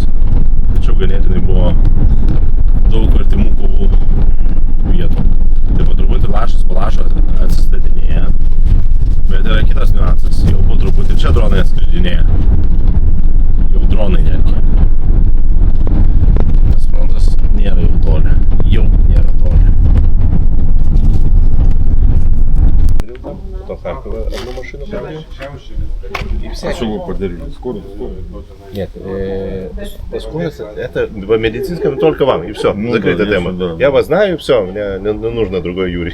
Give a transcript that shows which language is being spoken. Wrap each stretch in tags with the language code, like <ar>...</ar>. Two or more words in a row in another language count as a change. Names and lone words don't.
<lt>Tačiau ganėtinai buvo daug artimų kovų vietų. Tai po truputį lašas po lašo atsistatinėja. Bet yra kitas niuansas, jau po truputį čia dronai atskridinėja. Jau dronai netgi. Tas frontas nėra jau toli. Jau nėra toli.</lt> <ru>До Харькова одну машину подарил. А что вы подарили? Скорость? Нет, скорость это в медицинском только вам, и все, закрытая тема. Да. Я вас знаю, и все, мне не нужно другой Юрий.</ru>